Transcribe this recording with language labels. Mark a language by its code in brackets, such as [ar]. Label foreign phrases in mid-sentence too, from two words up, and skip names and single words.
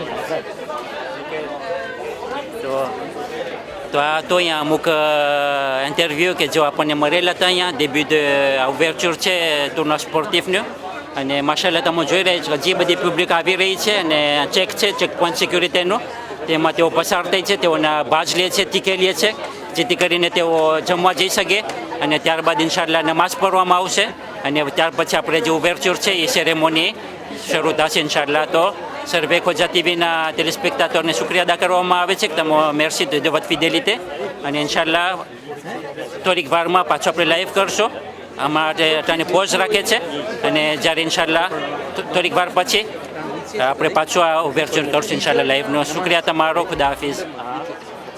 [gu] તો આ તો અહીંયા અમુક ઇન્ટરવ્યૂ કે જો આપણને મળેલા હતા અહીંયા [fr] début de ouverture [gu] છે [fr] tournoi sportif [gu] અને માશાલ્લાહ તમે જોઈ રહ્યા છો હજી બધી પબ્લિક આવી રહી છે અને ચેક છે [en] checkpoint security [gu] તેમાં તેઓ પસાર થાય છે તેઓના બાજ લે છે ટીકે લે છે જેથી કરીને તેઓ જમવા જઈ શકે અને ત્યારબાદ ઇન્શાલ્લાહ નમાઝ પઢવામાં આવશે અને ત્યાર પછી આપણે જે ઓવરચ્યોર છે એ સેરેમોની શરૂ થશે ઇન્શાલ્લાહ. તો સર્વે ખોજા ટીવીના ટેલિસ્પેક્ટાટરને શુક્રિયા અદા કરવામાં આવે છે કે તમે [fr] merci de votre fidélité [gu] અને ઇન્શાલ્લાહ થોડીક વારમાં પાછો આપણે લાઈવ કરશો અમારે અટાણે પોઝ રાખે છે અને જ્યારે ઇન્શાલ્લાહ થોડીક વાર પછી આપણે પાછું આ ઓવરચ્યોર કરશું ઇન્શાલ્લાહ લાઈવનો. શુક્રિયા તમારો, [ur] خدا حافظ.